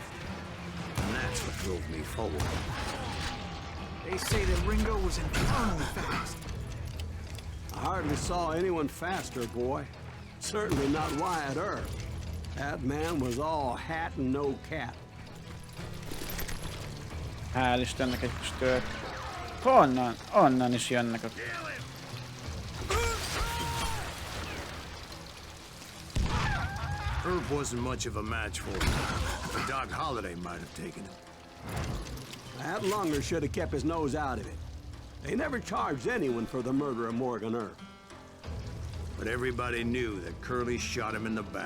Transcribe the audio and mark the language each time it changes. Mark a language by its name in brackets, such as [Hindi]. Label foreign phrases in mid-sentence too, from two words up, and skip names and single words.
[English] And that's what drove me forward. They say that Ringo was infernally fast. I hardly saw anyone faster, boy. Certainly not Wyatt Earp. That man was all hat and no cap. [Hungarian] Hál' Istennek egy kis tört. Honnan? Onnan is jönnek a... [English] Herb wasn't much of a match for him. Doc Holliday might have taken him. That Lunger should have kept his nose out of it. They never charged anyone for the murder of Morgan Herb. But everybody knew that Curly shot him in the back.